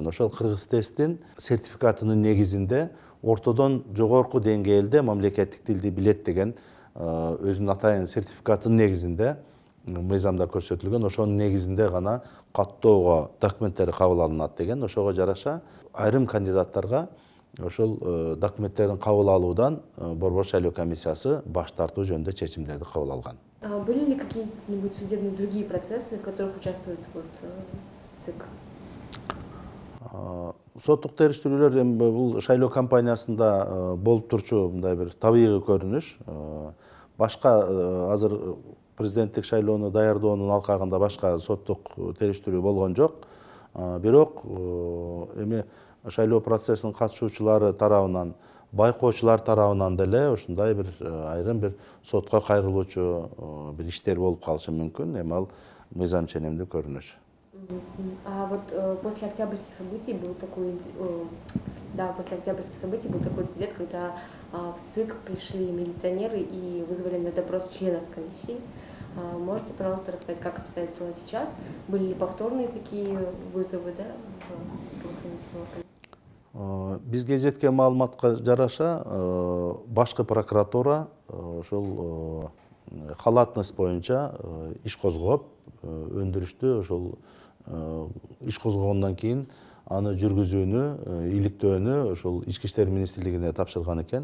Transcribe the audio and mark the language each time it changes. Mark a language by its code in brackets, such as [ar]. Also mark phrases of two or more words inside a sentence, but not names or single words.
[ky] Ошол кыргыз тесттин сертификатынын негизинде ортодон жогорку деңгээлде мамлекеттик тилди билет деген өзүнүн атайын сертификатынын негизинде мыйзамда көрсөтүлгөн. Ошонун негизинде гана каттоого документтери кабыл алынат деген. Ошого жараша айрым кандидаттарга ошол документтерин кабыл алуудан Борбор шайлоо комиссиясы баш тартуу жөнүндө чечимдерди кабыл алган. [ru] Были ли какие-нибудь судебные другие процессы, в которых участвует ЦИК? [ky] Соттук териштирүүлөр бул шайлоо кампаниясында болуп турчу мындай бир табигый көрүнүш. Башка азыр президенттик шайлоону даярдоонун алкагында башка соттук териштирүү болгон жок. Бирок эми шайлоо процессинин катышуучулары тарабынан, байкоочулар тарабынан деле ушундай бир айрым бир сотко кайрылуучу бир иштер болуп калышы мүмкүн. Эми ал мыйзам ченемдүү көрүнүш. [ru] А вот после октябрьских событий был такой, после октябрьских событий был такой инцидент, когда в ЦИК пришли милиционеры и вызвали на допрос членов комиссии. Можете, пожалуйста, рассказать, как обстоят дела сейчас? Были ли повторные такие вызовы, да, в правоохранительные органы? [ky] Бизге жеткен маалыматка жараша башкы прокуратура ошол халатность боюнча иш козгоп, өндүрүштү. Ошол иш козгогондон кийин аны жүргүзүүнү, иликтөөнү ошол Ички иштер министрлигине тапшырган экен.